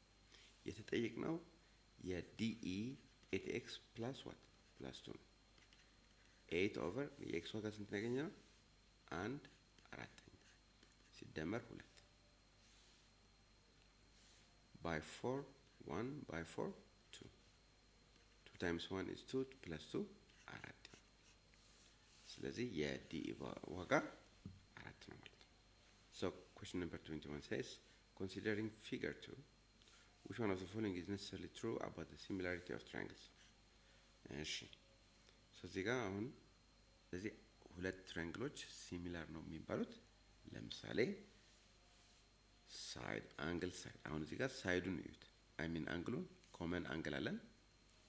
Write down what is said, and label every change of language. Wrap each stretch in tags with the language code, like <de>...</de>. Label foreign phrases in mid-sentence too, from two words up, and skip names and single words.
<am>የተጠየቅነው የDE</am> <en>8x plus what plus 2</en> <am>ነው። 8 over የx ዋጋ ስንት ያገኘነው?</am> <en>1/4 ሲደመር 2 by 4 1 by 4 2 2 times 1 is 2 plus 2 4</en> <am>ስለዚህ የDE ዋጋ 4 ነው ማለት ነው።</am> <en>so question number 21 says considering figure 2 which one of the following is necessarily true about the similarity of triangles?</en> <am>እሺ so እዚህ ጋር አሁን ስለዚህ ሁለት ትራያንግሎች ሲሚላር ነው የሚባሉት ለምሳሌ</am> <en>side angle side</en> <am>አሁን እዚህ ጋር ሳይዱን እዩት</am> <en>I mean</en> <am>አንግሉን</am> <en>common angle</en> <am>አለን</am>